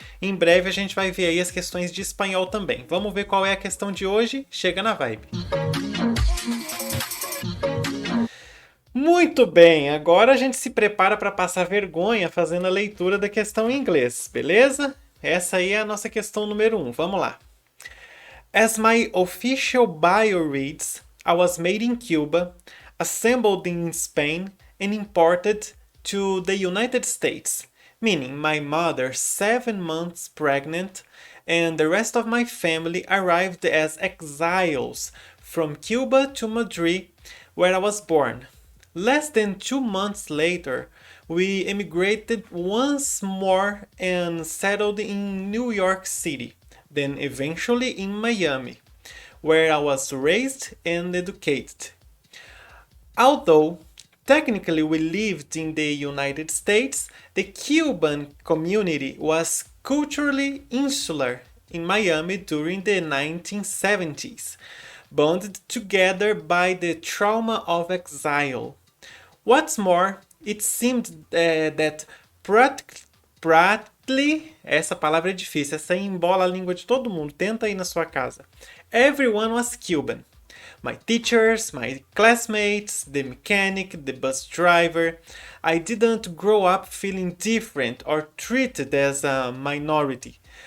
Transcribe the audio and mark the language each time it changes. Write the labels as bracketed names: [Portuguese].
[Portuguese] Em breve a gente vai ver aí as questões de espanhol também. Vamos ver qual é a questão de hoje? Chega na vibe. Muito bem, agora a gente se prepara para passar vergonha fazendo a leitura da questão em inglês, beleza? Essa aí é a nossa questão número 1. Vamos lá. [English] As my official bio reads, I was made in Cuba, assembled in Spain, and imported to the United States, meaning my mother 7 months pregnant, and the rest of my family arrived as exiles from Cuba to Madrid, where I was born. Less than 2 months later, we emigrated once more and settled in New York City, then eventually in Miami, where I was raised and educated. Although technically we lived in the United States, the Cuban community was culturally insular in Miami during the 1970s, bonded together by the trauma of exile. What's more, it seemed that practically, [Portuguese] essa palavra é difícil, essa aí embola a língua de todo mundo, tenta aí na sua casa. [English] Everyone was Cuban. My teachers, my classmates, the mechanic, the bus driver. I didn't grow up feeling different or treated as a minority.